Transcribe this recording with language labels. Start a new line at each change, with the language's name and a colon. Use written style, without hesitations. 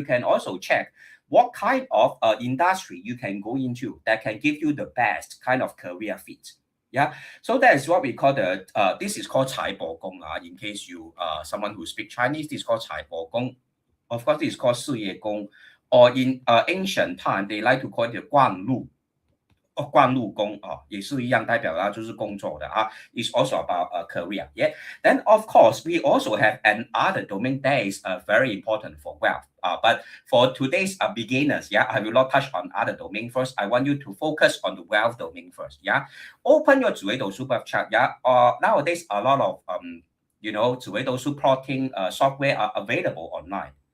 English: You can also check what kind of industry you can go into that can give you the best kind of career fit. Yeah, so that is what we call this is called 财帛宫. In case you someone who speak Chinese, this is called 财帛宫. Of course, this is called 事业宫, or in ancient time, they like to call it 官禄.
Chinese: 官禄宫也是一样，代表就是工作的
English: It's also about a career. Yeah. Then of course we also have another domain that is very important for wealth. But for today's beginners, yeah, I will not touch on other domain first. I want you to focus on the wealth domain first. Yeah. Open your 紫微斗数 birth chart. Yeah. Nowadays a lot of 紫微斗数 plotting software are available online.